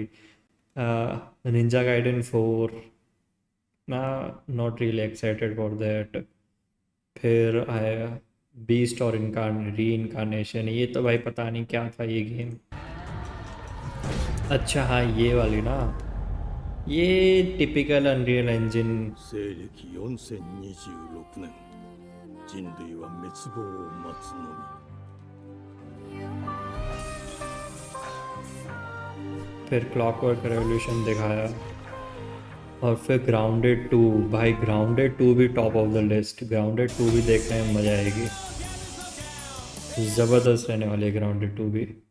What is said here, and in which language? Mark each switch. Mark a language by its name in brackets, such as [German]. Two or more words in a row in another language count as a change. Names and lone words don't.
[English] निंजा गाइडेन 4 ना, not really excited for that. [Hindi] फिर आया बीस्ट और री इनकारनेशन, ये तो भाई पता नहीं क्या था ये गेम। अच्छा हाँ ये वाली ना, ये टिपिकल अनरियल इंजन। [Japanese] 西暦4026年人類は滅亡を待つのみ [Hindi] फिर क्लॉकवर्क रेवोल्यूशन दिखाया, और फिर ग्राउंडेड 2। भाई ग्राउंडेड 2 भी [English] top of the list. [Hindi] ग्राउंडेड 2 भी देखने में मज़ा आएगी, ज़बरदस्त रहने वाली है ग्राउंडेड 2 भी।